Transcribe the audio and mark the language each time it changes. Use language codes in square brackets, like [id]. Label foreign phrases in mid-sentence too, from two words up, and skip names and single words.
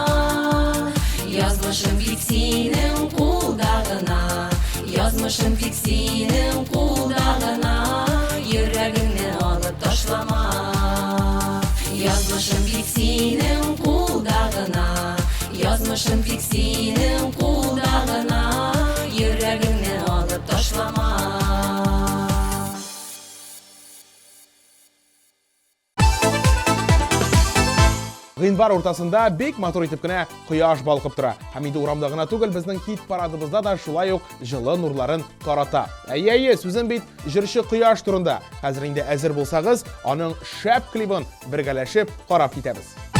[tt] Yazmışım pik senin kuldağına, yazmışım pik senin kuldağına. Yüreğini alıp taşlama. Yazmışım pik senin kuldağına, yazmışım pik senin kuldağına. Yüreğini alıp taşlama. Гыйнвар уртасында бек матур итеп кенә кояш балкып тора. Һәм инде урамда гына түгел, безнең хит парадыбызда да шулай ук җылы нурларын тарата. Әйе, сүзем бит җырчы кояш турында. Хәзер инде әзер булсагыз, аның шәп клибын бергәләшеп карап китәбез.